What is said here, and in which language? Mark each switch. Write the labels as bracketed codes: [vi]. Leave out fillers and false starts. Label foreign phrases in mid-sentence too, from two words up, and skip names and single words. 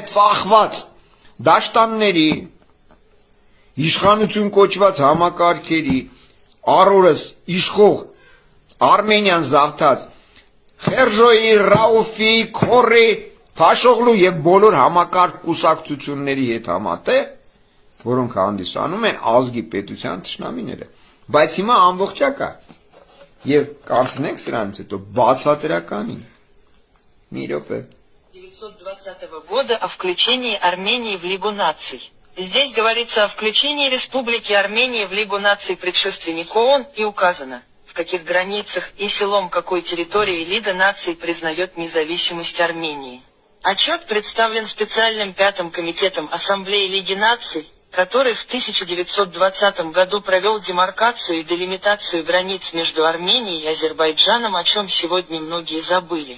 [hy] ծախված դաշտանների իշխանություն կոչված համակարգերի առօրս իշխող Արմենիան զավթած Խերժոյի, Ռաուֆի, Քորի, Փաշօղլու եւ բոլոր համակարգ կուսակցությունների հետ համատեղ, որոնք հանդիսանում են ազգի պետության թշնամիները, բայց հիմա ամբողջակա եւ կանցնենք սրանից հետո բացատրականին։ Մի րոպե [ru] 1920 года о включении Армении в Лигу наций. Здесь говорится о включении Республики Армении в Лигу наций предшественник ООН и указано, в каких границах и селом какой территории Лига наций признает независимость Армении. Отчет представлен специальным пятым комитетом Ассамблеи Лиги наций, который в 1920 году провел демаркацию и делимитацию границ между Арменией и Азербайджаном, о чем сегодня многие забыли.